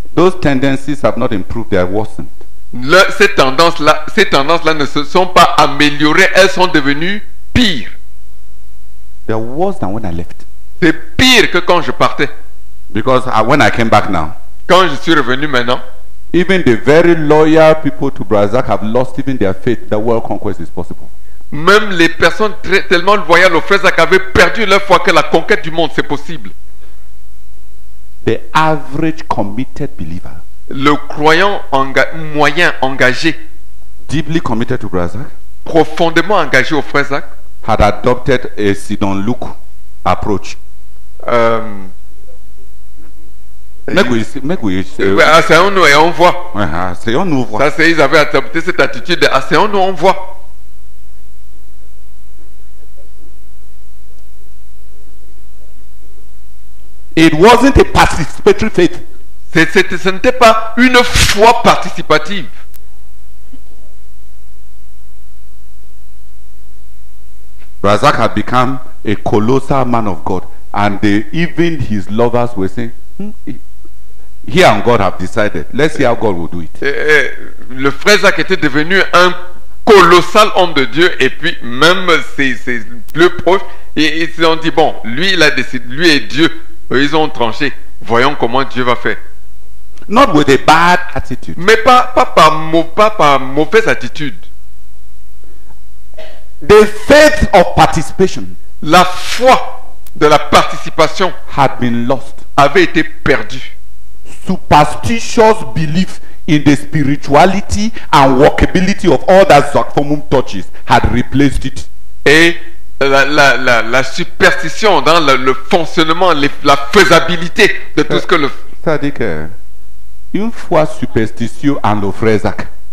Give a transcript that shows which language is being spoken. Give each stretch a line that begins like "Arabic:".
English: those tendencies have not improved, they are worsened.
French: ces tendances-là ne se sont pas améliorées, elles sont devenues pires.
English: They are worse than when I left.
French: C'est pire que quand je partais.
English: Because when I came back now,
French: Quand je suis revenu maintenant,
English: even the very loyal people to Brazak have lost even their faith that world conquest is possible.
French: même les personnes tellement loyales au frère Zach avaient perdu leur foi que la conquête du monde c'est possible.
English: The average committed believer,
French: Le croyant moyen engagé,
English: deeply committed to Brazak,
French: profondément engagé au frère Zach,
English: had adopted a Sidon Luke approach. Make we
French: asseyons-nous et on voit. c'est on nous voit. Ça c'est, ils avaient adopté cette attitude de asseyons-nous, on voit.
English: It wasn't a participatory faith.
French: Ce n'était pas une foi participative.
English: Brazak had become a colossal man of God, and even his lovers were saying, "Here and God have decided. Let's see how God will do it."
French: Le frère Zach était devenu un colossal homme de Dieu, et puis même ses plus proches, ils se sont dit bon, lui il a décidé, lui et Dieu, ils ont tranché. Voyons comment Dieu va faire.
English: Not with a bad attitude.
French: Mais pas par mauvaise attitude.
English: The faith of participation
French: La foi de la participation
English: had been lost.
French: avait été perdue.
English: Superstitious belief in the spirituality and workability of all that Zakfomum touches had replaced it.
French: Et la superstition dans le fonctionnement, la faisabilité de tout ce que le... C'est-à-dire que une foi superstitieuse en le frère Zach